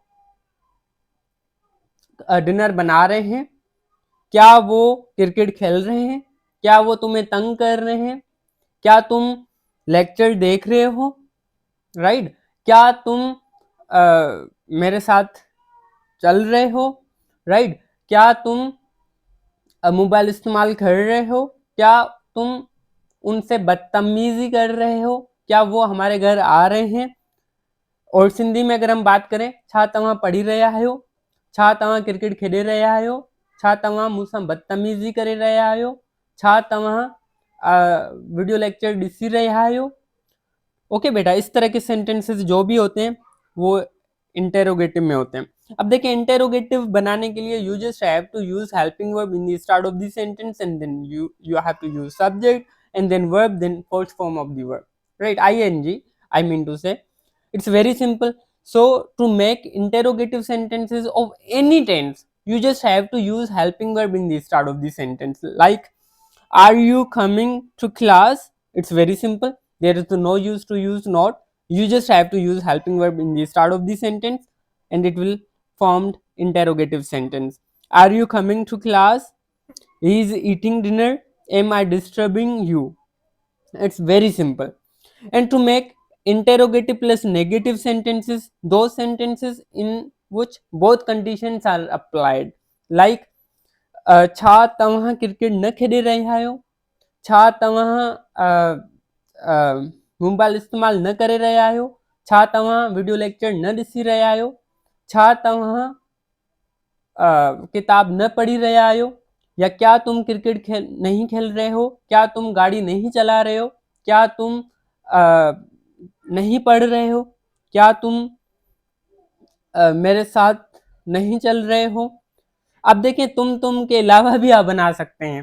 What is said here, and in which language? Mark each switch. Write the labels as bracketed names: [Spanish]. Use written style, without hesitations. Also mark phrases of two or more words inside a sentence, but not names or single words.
[Urdu] ڈنر بنا رہے ہیں، کیا وہ کرکٹ کھیل رہے ہیں، کیا وہ تمہیں تنگ کر رہے ہیں، کیا تم لیکچر دیکھ رہے ہو، رائٹ، کیا تم میرے ساتھ چل رہے ہو، رائٹ، کیا تم موبائل استعمال کر رہے ہو، کیا تم ان سے بدتمیزی کر رہے ہو، کیا وہ ہمارے گھر آ رہے ہیں. اور سندھی میں اگر ہم بات کریں, [Sindhi] छा तव्हां पढ़ी रहा आहियो, छा तव्हां क्रिकेट खेॾे रहा आहियो, छा तव्हां मूंसां बदतमीज़ी करे रहा आहियो, छा तव्हां [English] video lecture [Sindhi] ॾिसी रहा आहियो। [Urdu] اوکے بیٹا، اس طرح کے سینٹینسز جو بھی ہوتے ہیں وہ انٹیروگیٹو میں ہوتے ہیں. اب دیکھیے، انٹیروگیٹو بنانے کے لیے [English] you just have to use helping verb in the start of the sentence, and then you have to use subject and then verb, then first form of the verb, राइट, ing, I mean to say. It's very simple. So to make interrogative sentences of any tense, you just have to use helping verb in the start of the sentence. Like, are you coming to class? It's very simple. There is no use to use not. You just have to use helping verb in the start of the sentence, and it will form interrogative sentence. Are you coming to class? He is eating dinner. Am I disturbing you? It's very simple. And to make interrogative plus negative sentences, those sentences in which both conditions are applied, like [Sindhi] छा तव्हां क्रिकेट न खेॾे रहिया आहियो, छा तव्हां मोबाइल इस्तेमाल न करे रहिया आहियो, छा तव्हां वीडियो लेक्चर न ॾिसी रहिया आहियो, छा तव्हां किताब न पढ़ी रहिया आहियो, [Urdu] یا کیا تم کرکٹ نہیں کھیل رہے ہو، کیا تم گاڑی نہیں چلا رہے ہو، کیا تم نہیں پڑھ رہے ہو، کیا تم میرے ساتھ نہیں چل رہے ہو. اب دیکھیے، تم کے علاوہ بھی آپ بنا سکتے ہیں.